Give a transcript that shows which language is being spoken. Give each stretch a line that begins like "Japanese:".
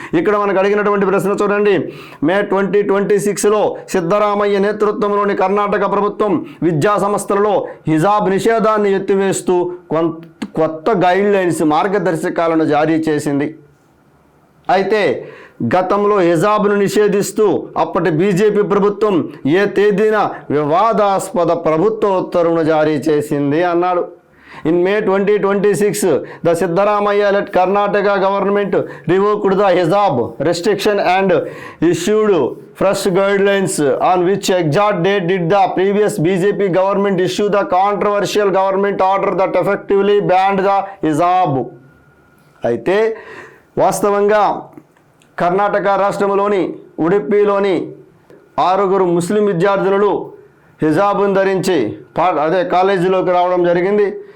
Telugu: ఇక్కడ మనకు అడిగినటువంటి ప్రశ్న చూడండి, మే 2026లో సిద్ధరామయ్య నేతృత్వంలోని కర్ణాటక ప్రభుత్వం విద్యా సంస్థలలో హిజాబ్ నిషేధాన్ని ఎత్తివేస్తూ కొత్త గైడ్ లైన్స్ మార్గదర్శకాలను జారీ చేసింది. అయితే గతంలో హిజాబ్ను నిషేధిస్తూ అప్పటి బీజేపీ ప్రభుత్వం ఏ తేదీన వివాదాస్పద ప్రభుత్వ ఉత్తర్వును జారీ చేసింది అన్నాడు.
English: In May 2026, the Siddaramaiah-led Karnataka government revoked the hijab restriction and issued fresh guidelines. On which exact date did the previous BJP government issue the controversial government order that effectively banned the hijab?
Telugu: అయితే వాస్తవంగా కర్ణాటక రాష్ట్రంలోని ఉడుపిలోని 6 ముస్లిం విద్యార్థులు హిజాబును ధరించి కాలేజీలోకి రావడం జరిగింది.